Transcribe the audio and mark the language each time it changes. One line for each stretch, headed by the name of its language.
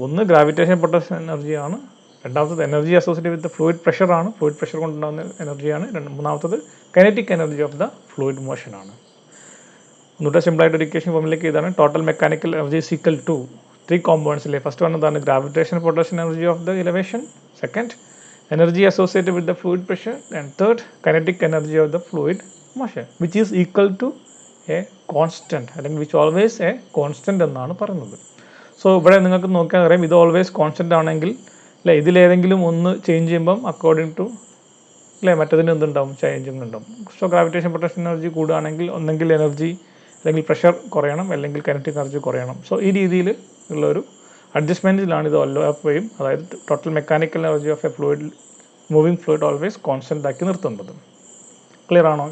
Malayalam: ഒന്ന് gravitation potential എനർജിയാണ്, രണ്ടാമത്തത് energy associated with fluid പ്രഷറാണ്, fluid pressure കൊണ്ടുണ്ടാകുന്ന എനർജിയാണ്, മൂന്നാമത്തത് kinetic energy of the fluid മോഷനാണ്. ഒന്നുകൂടെ സിമ്പിളായിട്ട് ഒരു ഇക്വേഷൻ ഫോമിലേക്ക് ഇതാണ്. Total mechanical energy is equal to 3 കോമ്പോണൻസിലെ first one എന്താണ്?
English: gravitation potential energy of the elevation, second energy associated with the fluid pressure, and third kinetic energy of the fluid motion, which is equal to a constant, അല്ലെങ്കിൽ which always a constant
Malayalam: എന്നാണ് പറയുന്നത്. So ഇവിടെ നിങ്ങൾക്ക് നോക്കിയാൽ അറിയാം ഇത് always constant ആണെങ്കിൽ അല്ലേ, ഇതിലേതെങ്കിലും ഒന്ന് ചേഞ്ച് ചെയ്യുമ്പം അക്കോർഡിംഗ് ടു അല്ലേ മറ്റതിന് എന്തുണ്ടാവും? ചേഞ്ചിങ് ഉണ്ടാവും. സോ ഗ്രാവിറ്റേഷൻ പൊട്ടൻഷ്യൽ എനർജി കൂടുകയാണെങ്കിൽ ഒന്നെങ്കിൽ എനർജി അല്ലെങ്കിൽ പ്രഷർ കുറയണം, അല്ലെങ്കിൽ കൈനറ്റിക് എനർജി കുറയണം. സോ ഈ രീതിയിൽ ഉള്ളൊരു അഡ്ജസ്റ്റ്മെൻറ്റിലാണ് ഇത് എല്ലായ്പ്പോഴും, അതായത് total mechanical energy of A fluid moving fluid always constant ആക്കി നിർത്തുന്നത്. ക്ലിയർ ആണോ?